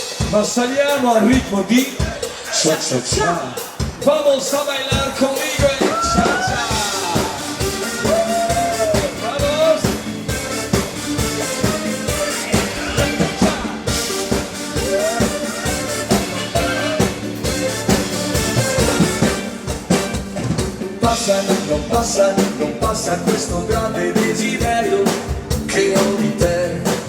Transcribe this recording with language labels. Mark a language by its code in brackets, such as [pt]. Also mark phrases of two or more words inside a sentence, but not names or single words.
[it] ma saliamo al ritmo di cha cha cha. [es] Vamos a bailar conmigo el cha cha. Vamos. [it] Non passa questo grande desiderio che ho di te.